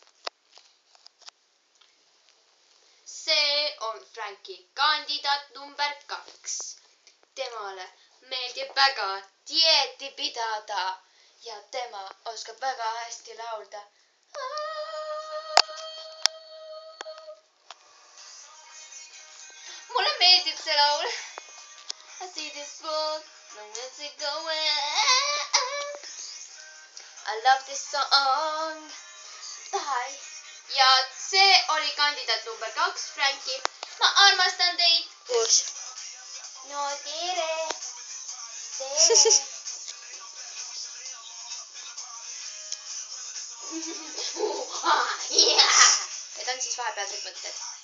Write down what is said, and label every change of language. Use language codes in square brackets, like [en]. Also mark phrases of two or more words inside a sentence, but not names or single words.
[et] See on Franki, kandidaat number 2. Temale meeldib väga dieeti pidada ja tema oskab väga hästi laulda. Mulle meeldib see laul. [en] I see this book, long as it going. I love this song. Bye. [et] Ja see oli kandidaat number 2, Franki. Ma armastan teid. Kus? No tere. Tere. Need on siis vahepealsed võtted.